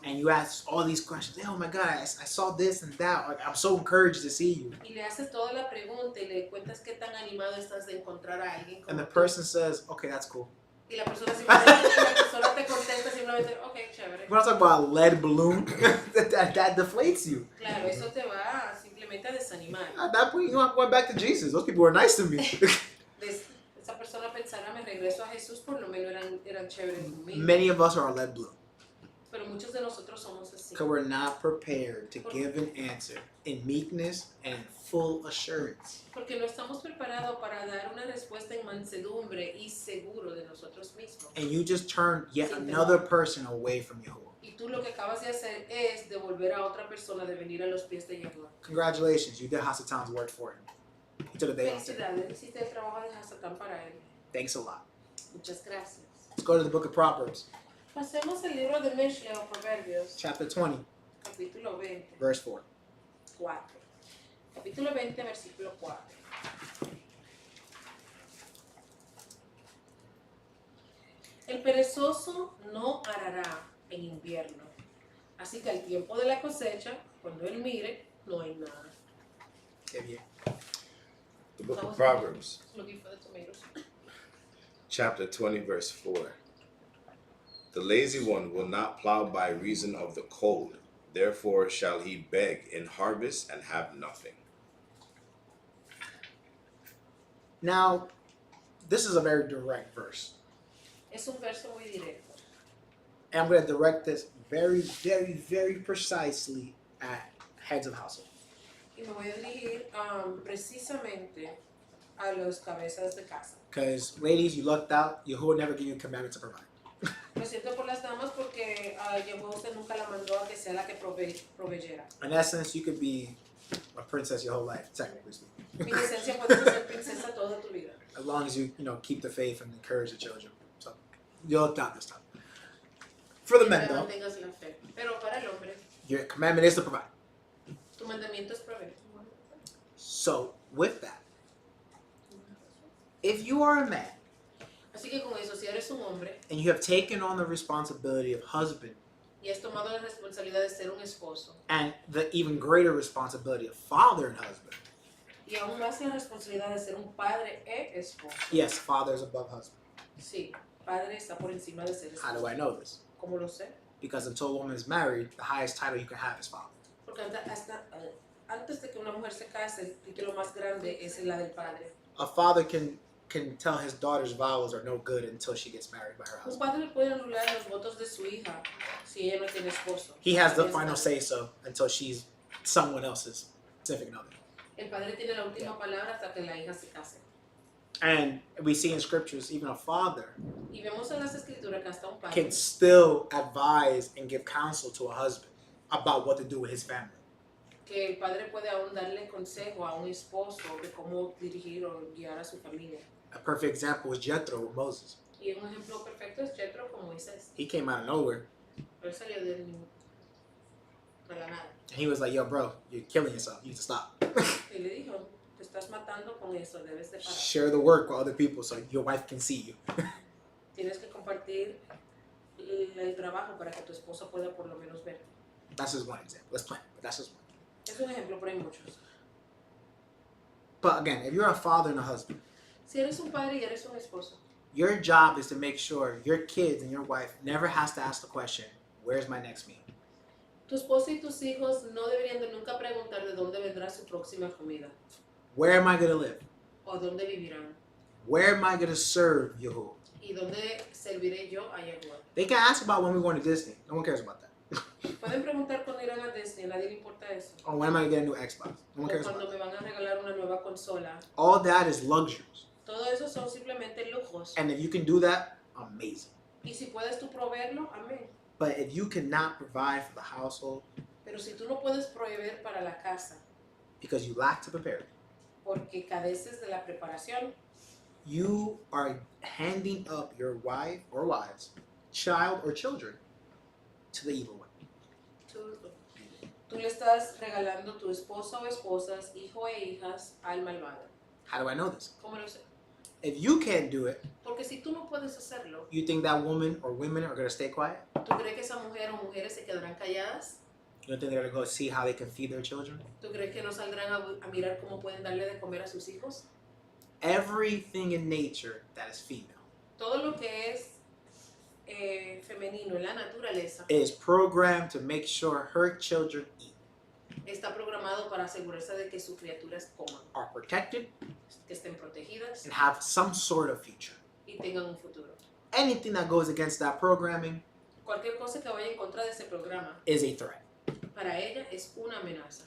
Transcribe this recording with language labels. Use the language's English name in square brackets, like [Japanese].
[English] and you ask all these questions, oh my God, I saw this and that, like, I'm so encouraged to see you. [Spanish] y le haces toda la pregunta y le cuentas qué tan animado estás de encontrar a alguien como [English] And the [Spanish] tú. [English] person says, okay, that's cool. [Spanish] Y la persona te contesta simplemente, ok, chévere. [English] We're not talking about a lead balloon that deflates you. [Spanish] Claro, eso te va simplemente a desanimar. [English] At that point, I went back to Jesus. Those people were nice to me. [Spanish] Esa persona pensará, me regreso a Jesús, por lo menos eran chéveres conmigo. [English] Many of us are lead blue [Spanish] Pero muchos de nosotros somos así. [English] because we're not prepared to give an answer in meekness and full assurance. [Spanish] Porque no estamos preparados para dar una respuesta en mansedumbre y seguro de nosotros mismos. [English] And you just turn yet another person away from Yahuwah. [Spanish] Y tú lo que acabas de hacer es devolver a otra persona de venir a los pies de Yahuwah. [English] Congratulations, you did Hasatan's work for him. He took a day off today. [Spanish] Felicidades, hiciste el trabajo de Hasatán para él. [English] Thanks a lot. [Spanish] Muchas gracias. [English] Let's go to the book of Proverbs, [Spanish] Pasemos al libro de Mishle o Proverbios, [English] chapter 20, [Spanish] capítulo 20, [English] verse 4. [Spanish] 4. Capítulo 20, versículo 4. El perezoso no arará en invierno, así que al tiempo de la cosecha, cuando él mire, no hay nada. Qué bien. [English] The book of Proverbs, Looking for the tomatoes. chapter 20, verse 4. The lazy one will not plow by reason of the cold, therefore shall he beg in harvest and have nothing. Now, this is a very direct verse. [Spanish] Es un verso muy directo. [English] And I'm going to direct this very, very, very precisely at heads of household. [Spanish] Y me voy a dirigir precisamente a los cabezas de casa. [English] Because, ladies, you lucked out. Yahuwah never gave you a commandment to provide. [Spanish] Lo siento por las damas porque Yehova usted nunca la mandó a que sea la que proveyera. [English] In essence, you could be a princess your whole life, technically speaking. [Spanish] Mi licencia puede ser princesa toda tu vida. [English] As long as you keep the faith and encourage the children. So, you lucked out this time. For the men, though, [Spanish] Mantengas la fe. Pero para el hombre, [English] your commandment is to provide. [Spanish] tu mandamiento es proveer. [English] So, with that, if you are a man [Spanish] Así que con eso, si eres un hombre [English] and you have taken on the responsibility of husband [Spanish] y has tomado la responsabilidad de ser un esposo [English] and the even greater responsibility of father and husband, [Spanish] y aún más la responsabilidad de ser un padre e esposo. [English] yes, father is above husband. [Spanish] Sí, padre está por encima de ser [English] How [Spanish] esposo. [English] do I know this? [Spanish] ¿Cómo lo sé? [English] Because until a woman is married, the highest title you can have is father. [Spanish] Porque antes de que una mujer se case, el título más grande es la del padre. [English] A father can can tell his daughter's vows are no good until she gets married by her [Spanish] Un [English] husband. [Spanish] padre puede anular los votos de su hija si ella no tiene esposo. [English] He has the [Spanish] Ella es [English] final [Spanish] madre. [English] say-so until she's someone else's significant other. [Spanish] El padre tiene la última palabra hasta que la hija se case. [English] And we see in scriptures, even a father [Spanish] Y vemos en las escrituras que hasta un padre [English] can still advise and give counsel to a husband about what to do with his family. [Spanish] que el padre puede aún darle consejo a un esposo de cómo dirigir o guiar a su familia. [English] A perfect example was Jethro with Moses. [Spanish] Y un ejemplo perfecto es Jethro con Moisés. [English] He came out of nowhere [Spanish] Él salió de la nada. [English] and he was like, yo, bro, you're killing yourself. You need to stop. [Spanish] Y le dijo, te estás matando con eso, debes de parar. [English] Share the work with other people so your wife can see you. [Spanish] Tienes que compartir el trabajo para que tu esposa pueda por lo menos ver. [English] That's just one example. Let's play, but that's just one. [Spanish] Es un ejemplo, pero hay muchos. [English] But again, if you're a father and a husband, [Spanish] Si eres un padre y eres un esposo, [English] your job is to make sure your kids and your wife never has to ask the question, where's my next meal? [Spanish] tu esposo y tus hijos no deberían de nunca preguntar de dónde vendrá su próxima comida [English] Where am I going to live? [Spanish] o dónde vivirán [English] Where am I going to serve Yahuwah? [Spanish] y dónde serviré yo a Yahuwah. [English] They can ask about when we're going to Disney. No one cares about that. [Spanish] Pueden preguntar cuando irán a Disney, a nadie le importa eso. [English] Or when am I going to get a new Xbox? No [Spanish] O [English] one cares [Spanish] cuando [English] about [Spanish] me [English] that. [Spanish] van a regalar una nueva consola. [English] All that is luxuries. [Spanish] Todo eso son simplemente lujos. [English] And if you can do that, amazing. [Spanish] Y si puedes tú proveerlo, amén. [English] But if you cannot provide for the household [Spanish] Pero si tú no puedes proveer para la casa [English] because you lack to prepare, [Spanish] porque careces de la preparación, [English] you are handing up your wife or wives, child or children to the evil one. [Spanish] tú le estás regalando tu esposa o esposas, hijo e hijas al malvado. [English] How do I know this? [Spanish] ¿Cómo lo sé? [English] If you can't do it, [Spanish] Porque si tú no puedes hacerlo, [English] you think that woman or women are going to stay quiet? [Spanish] ¿tú crees que esa mujer o mujeres se quedarán calladas? [English] You don't think they're going to go see how they can feed their children? [Spanish] ¿Tú crees que no saldrán a mirar cómo pueden darle de comer a sus hijos? [English] Everything in nature that is female [Spanish] Todo lo que es femenino en la naturaleza [English] is programmed to make sure her children eat, [Spanish] está programado para asegurarse de que sus criaturas coman, [English] are protected, [Spanish] que estén protegidas [English] and have some sort of future. [Spanish] y tengan un futuro. [English] Anything that goes against that programming [Spanish] Cualquier cosa que vaya en contra de ese programa, [English] is a threat. [Spanish] para ella es una amenaza.